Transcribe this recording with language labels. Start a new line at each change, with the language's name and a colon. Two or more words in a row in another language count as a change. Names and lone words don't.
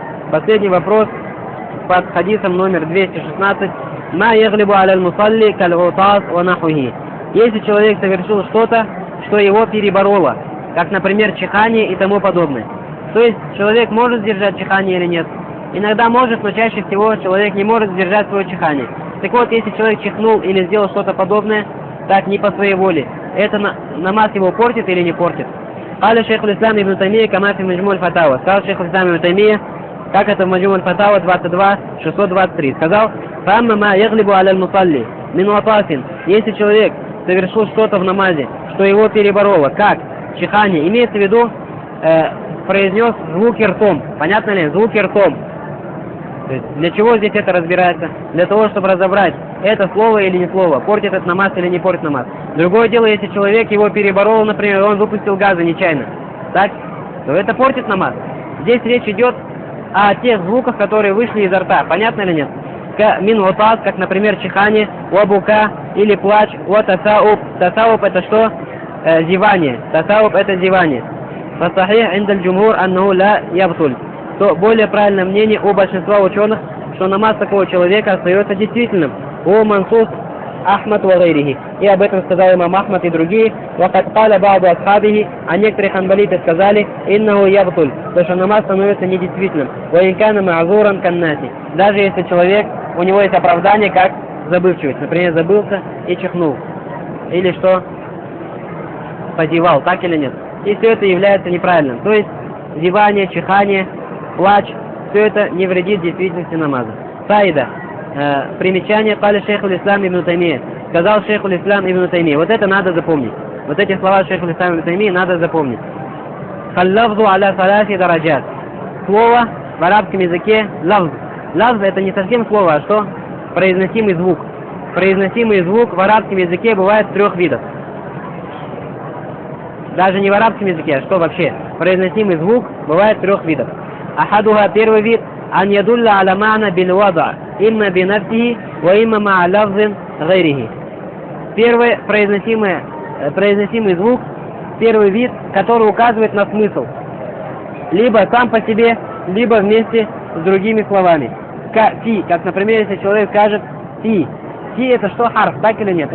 Russian: Последний вопрос под хадисом номер 216.
Arabic: ما يغلب على المصلي كالعطاس ونحوه.
Russian: Если человек совершил что-то, что его перебороло, как, например, чихание и тому подобное. То есть человек может сдержать чихание или нет? Иногда может, но чаще всего человек не может сдержать свое чихание. Так вот, если человек чихнул или сделал что-то подобное, так не по своей воле, это намаз его портит или не портит?
Arabic: قال شيخ الإسلام ابن تيمية كما في مجموع الفتاوى.
Russian: Сказал шейх аль-Ислам ибн Таймия, как это в маджму аль-фатава 22-623. Сказал,
Arabic: فأما ما يغلب على المصلي من عطاس.
Russian: Если человек совершил что-то в намазе, что его перебороло, как чихание, имеется в виду, произнес звуки ртом. Понятно ли? Звуки ртом. То есть для чего здесь это разбирается? Для того, чтобы разобрать, это слово или не слово, портит этот намаз или не портит намаз. Другое дело, если человек его переборол, например, он выпустил газы нечаянно, так, то это портит намаз. Здесь речь идет о тех звуках, которые вышли изо рта. Понятно или нет?
Arabic: من عطاس,
Russian: как, например, чихание, уабука или плач, уатасауб. Тасауб это что? Зевание. Тасауб это зевание.
Arabic: فالصحيح عند الجمهور أنه لا يبطل.
Russian: То более правильное мнение у большинства ученых, что намаз такого человека остается действительным.
Arabic: وهو منصوص أحمد وغيره.
Russian: И об этом сказал имам Ахмад и другие.
Arabic: وقد قال بعض أصحابه,
Russian: а некоторые ханбалиты сказали,
Arabic: إنه يبطل,
Russian: то что намаз становится недействительным.
Arabic: وإن كان معذورا كالناسي.
Russian: Даже если человек, у него есть оправдание, как забывчивость. Например, забылся и чихнул. Или что? Позевал, так или нет? И все это является неправильным. То есть, зевание, чихание, плач, все это не вредит действительности намаза. Фаида. Примечание каля шейх аль-Ислам ибн Таймия. Сказал шейх аль-Ислам ибн Таймия. Вот это надо запомнить. Вот эти слова шейх аль-Ислам ибн Таймия надо запомнить.
Arabic: اللفظ على ثلاث درجات.
Russian: Слово в арабском языке лавз. Лавз это не совсем слово, а что? Произносимый звук. Произносимый звук в арабском языке бывает трех видов. Даже не в арабском языке, а что вообще? Произносимый звук бывает трех видов. Ахадуха, первый вид,
Arabic: أن يدل على معنى بالوضع إما بنفسه وإما مع لفظ غيره.
Russian: Первый произносимый звук, первый вид, который указывает на смысл. Либо сам по себе, либо вместе с другими словами. Фи, как, например, если человек скажет фи. Фи это что, харф, так или нет?